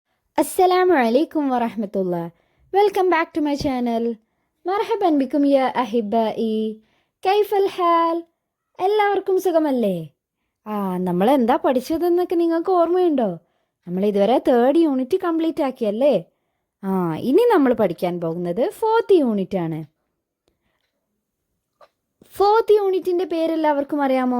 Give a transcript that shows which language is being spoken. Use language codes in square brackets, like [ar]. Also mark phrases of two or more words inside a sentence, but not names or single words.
[ar] السلام عليكم ورحمة الله. [en] Welcome back to my channel. [ar] مرحبا بكم يا أحبائي. كيف الحال? [ml] എല്ലാവർക്കും സുഖമല്ലേ? നമ്മൾ എന്താ പഠിച്ചതെന്നൊക്കെ നിങ്ങൾക്ക് ഓർമ്മയുണ്ടോ? നമ്മൾ ഇതുവരെ 3rd [en] unit complete [ml] ആക്കിയല്ലേ? ഇനി നമ്മൾ പഠിക്കാൻ പോകുന്നത് 4th യൂണിറ്റ് ആണ്. 4th യൂണിറ്റിന്റെ പേര് എല്ലാവർക്കും അറിയാമോ?